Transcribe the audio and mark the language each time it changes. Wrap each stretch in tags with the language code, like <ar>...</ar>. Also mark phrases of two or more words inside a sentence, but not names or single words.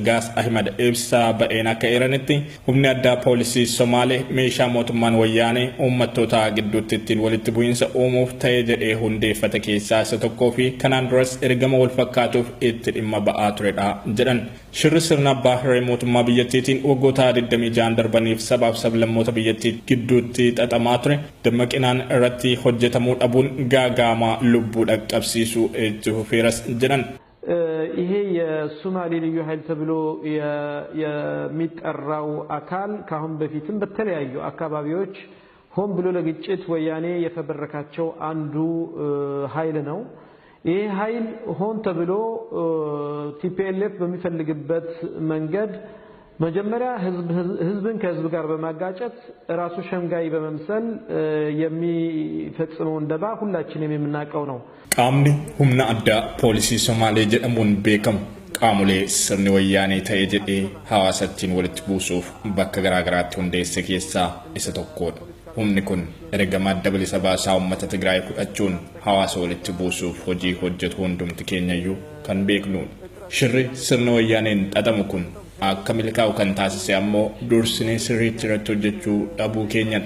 <om>Gaas Ahmad ibsa ba'een akka eeranitti humni addaa poolisii Somaalee meeshaa mootummaan wayyaanee uummattoota gidduutti ittiin walitti bu'iinsa uumuuf ta'ee jedhee hundeeffate keessaa isa tokkoo fi kanaan duras ergama wal fakkaatuuf itti dhimma ba'aa turedha jedhan. Shirri sirna abbaa irree mootummaa biyyattiitiin waggoota 26 darbaniif sabaaf sablammoota biyyattii gidduutti xaxamaa ture dammaqinaan irratti hojjetamuu dhabuun gaagaamaa lubbuu dhaqqabsiisuu itti fufeeras jedhan.</om> <am>ይሄ የሶማሌ ልዩ ኃይል ተብሎ የሚጠራው አካል ካሁን በፊትም በተለያዩ አካባቢዎች ሆን ብሎ ለግጭት ወያኔ የፈበረካቸው አንዱ ኃይል ነው። ይሄ ኃይል ሆን ተብሎ ቲፒኤልኤፍ በሚፈልግበት መንገድ መጀመሪያ ህዝብን ከህዝብ ጋር በማጋጨት ራሱ ሸምጋይ በመምሰል የሚፈጽመው እንደባ ሁላችንም የምናውቀው ነው።</am> <om>Qaamni humna addaa poolisii Somaalee jedhamuun beekamu qaamuule sirni Wayyaanee ta'ee jedhee hawaasatiin walitti buusuuf bakka garagaraatti hundeesse keessaa isa tokkoodha humni kun ergama adda bilisa baasaa uummata Tigraay fudhachuun hawaasa walitti buusuuf hojii hojjetu hundumti keenyayyuu kan beeknuudha. Shirri sirna wayyaaneen xaxamu kun akka milkaa'u kan taasise ammoo dursinee sirriitti irratti hojjechuu dhabuu keenyadha.</om>